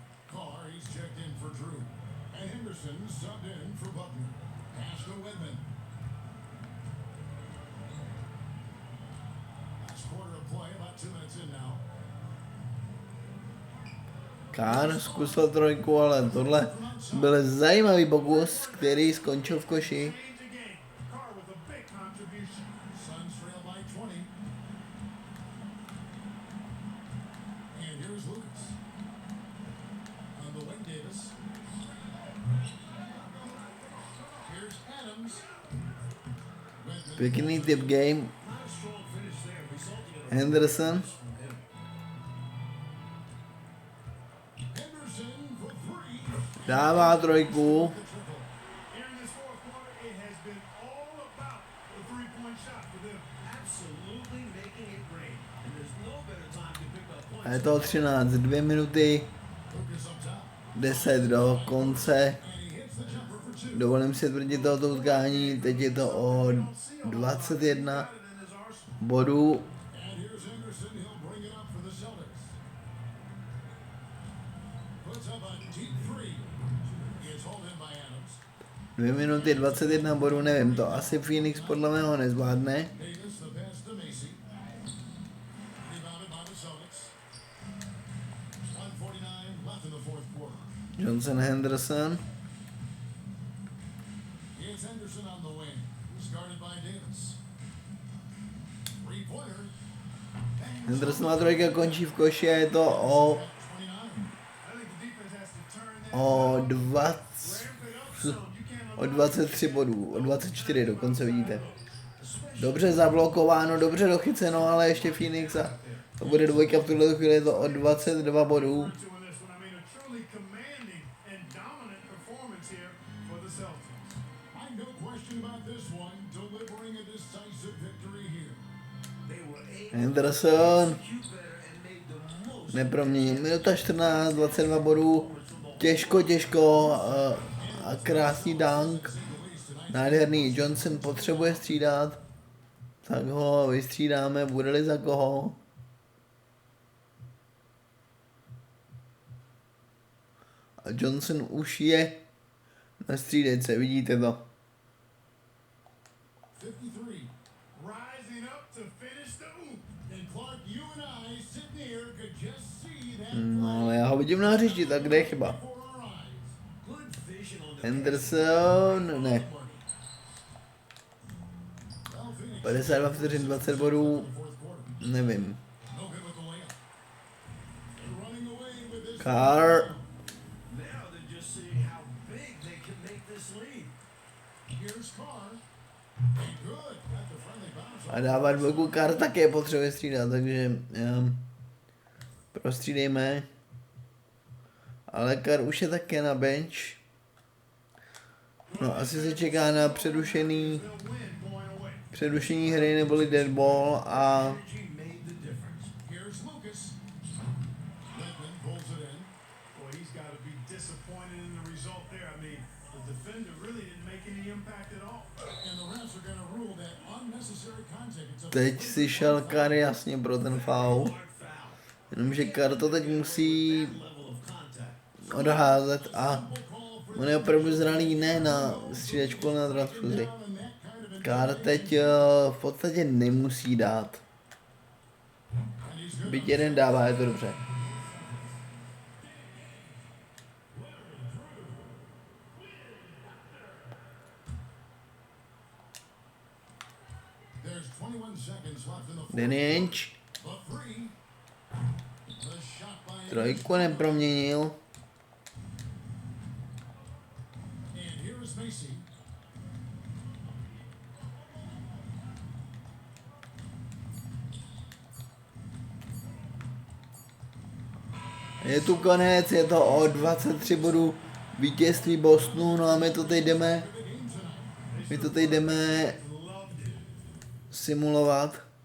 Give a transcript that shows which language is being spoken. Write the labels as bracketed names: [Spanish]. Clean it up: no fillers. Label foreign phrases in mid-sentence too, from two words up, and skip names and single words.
[English] Carr, he's checked in for Drew. And Henderson subbed in for Buckner. Pass to Redmond. Last quarter of play, about 2 minutes in now. [Czech] Carr zkusil trojku, ale tohle byl zajímavý pokus, který skončil v koši. [English] Change the game. Carr with a big contribution. Suns trail by 20. And here's Lucas. On the wing, Davis. Here's Adams. Redmond. [Czech] Pěkný tip game. [English] Not a strong finish there, resulting in a Henderson. from him. Henderson for 3. [Czech] Dává trojku. [English] Here in this fourth quarter, it has been all about the three-point shot for them. Absolutely making it rain. And there's no better time to pick up points. [Czech] A je to 13, 2 minuty, [English] Lucas up top. [Czech] 10 do konce. [English] And he hits the jumper for 2. [Czech] Dovolím si tvrdit tohoto utkání, teď je to o 21 bodů. [English] And here's Henderson. He'll bring it up for the Celtics. Puts up a deep 3. It's hauled in by Adams. [Czech] 2 minuty 21 bodů, nevím, to asi Phoenix podle mého nezvládne. [English] Davis, the pass to Macy. Rebounded by the Celtics. 1:49 left in the fourth quarter. Johnson Henderson. Here's Henderson on the wing. Started by Davis. Three-pointer. And [Czech] Hendersonová trojka končí v koši a je to [English] at 29. I think the defense has to turn that [Czech] o [English] ramp 20, it up some. You can't [Czech] o 23 bodů, o 24 dokonce vidíte. Dobře zablokováno, dobře dochyceno, ale ještě Phoenix a to bude dvojka, v tuhle chvíli je to o 22 bodů. [English] to in this one. I mean, a truly commanding and dominant performance here for the Celtics. I no question about this one, delivering a decisive victory here. They were able Henderson to execute better and made the most [Czech] neproměnil, minuta 14, 22 bodů, těžko a krásný dunk, nádherný. Johnson potřebuje střídat, tak ho vystřídáme, bude-li za koho. A Johnson už je na střídejce, vidíte to. 53. [English] Rising up to finish the oop. And Clark, you and I sitting here could just see that [Czech] No ale já ho vidím na hřišti, tak kde je chyba? [English] before our eyes. good vision on the [Czech] Henderson, ne. [English] Well, Phoenix [Czech] 52 vteřin, 20 bodů, [English] fourth quarter. [Czech] nevím. [English] No good with the layup. They're running away with this. Carr, now they're just seeing how big they can make this lead. Here's Carr. And good. That's a friendly bounce. [Czech] a dává dvojku. Carr také potřebuje střídat, takže prostřídejme. Ale Carr už je také na bench. No asi se čeká na přerušení hry neboli [English] dead ball [Czech] a [English] Energy made the difference. Here's Lucas. Redmond pulls it in. Boy, he's got to be disappointed in the result there. I mean, the defender really didn't make any impact at all. And the refs are going to rule that unnecessary contact. It's a [Czech] teď si šel Carr jasně pro ten foul. [English] Hard foul. [Czech] Jenomže Carr to teď musí [English] Level of contact. [Czech] odházet a on je opravdu zralý ne na střídačku, ale na transfuzi. Carr teď v podstatě nemusí dát. Byť jeden dává, je to dobře. [English] There's 21 seconds left in the fourth. Danny Ainge The three. The shot by [Czech] trojku neproměnil. [English] And here is Macy. [Czech] Je tu konec, je to o 23 bodů vítězství Bostonu, no a my to teď jdeme simulovat.